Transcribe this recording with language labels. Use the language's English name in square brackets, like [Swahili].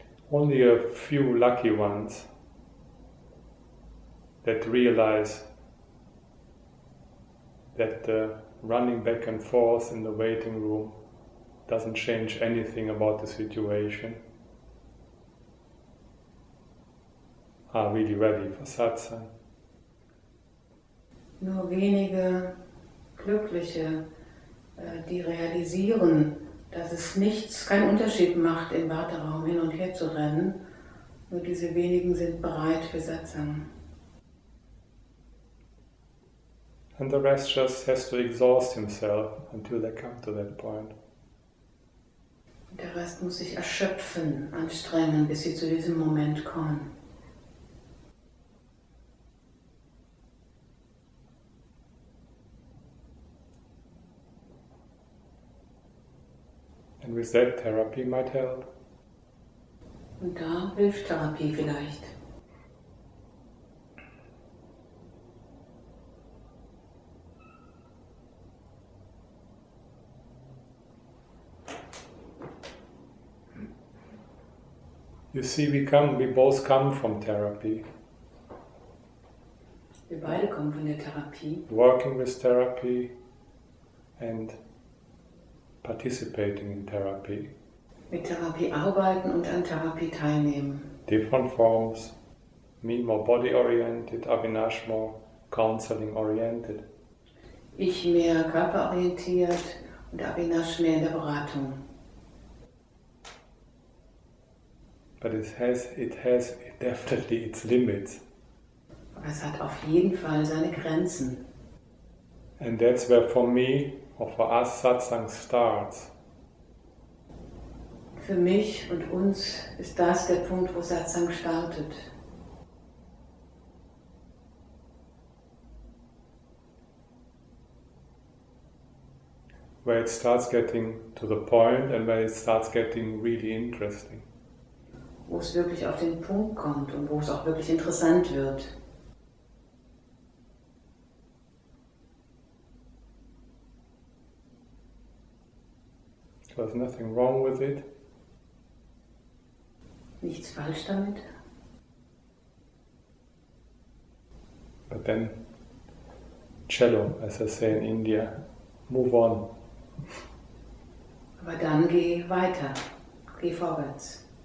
[English] Only a few lucky ones that realize that the running back and forth in the waiting room doesn't change anything about the situation, are really ready for Satsang. [German] Nur wenige Glückliche, die realisieren, dass es keinen Unterschied macht, im Warteraum hin und her zu rennen. Nur diese wenigen sind bereit für Satsang. [English] And the rest just has to exhaust himself until they come to that point. [German] Der Rest muss sich erschöpfen, anstrengen, bis sie zu diesem Moment kommen. [English] And with that, therapy might help. [German] Und da hilft Therapie vielleicht. [English] You see, we both come from therapy. [German] Wir beide kommen von der Therapie. [English] Working with therapy and participating in therapy. [German] Mit Therapie arbeiten und an Therapie teilnehmen. [English] Different forms. Me more body-oriented, Avinash more counseling-oriented. [German] Ich mehr körperorientiert und Avinash mehr in der Beratung. [English] But it has definitely its limits. [German] Aber es hat auf jeden Fall seine Grenzen. [English] And that's where for me, or for us, Satsang starts. [German] Für mich und uns ist das der Punkt, wo Satsang startet. [English] Where it starts getting to the point and where it starts getting really interesting. [German] Wo es wirklich auf den Punkt kommt und wo es auch wirklich interessant wird. [English] There's nothing wrong with it. [German] Nichts falsch damit. [English] But then, cello, as I say in India, move on. [German] Aber dann geh weiter, geh vorwärts.